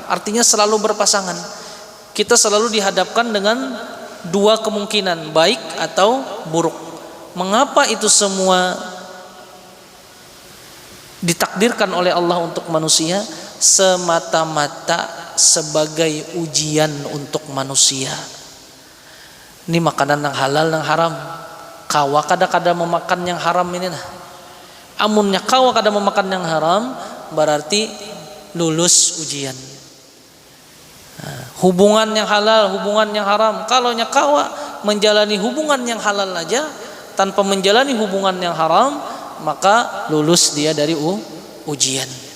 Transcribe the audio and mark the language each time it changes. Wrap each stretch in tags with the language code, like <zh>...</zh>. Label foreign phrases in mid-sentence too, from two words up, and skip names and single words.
<id>Artinya selalu berpasangan. Kita selalu dihadapkan dengan dua kemungkinan, baik atau buruk. Mengapa itu semua ditakdirkan oleh Allah untuk manusia? Semata-mata sebagai ujian untuk manusia. Ini makanan yang halal yang haram.</id> <bjn>Kawa kada memakan yang haram ini nah. Amunnya kawa kada memakan yang haram,</bjn> <id>berarti lulus ujian. Hubungan yang halal, hubungan yang haram. Kalau kawa menjalani hubungan yang halal aja tanpa menjalani hubungan yang haram, maka lulus dia dari ujian.</id>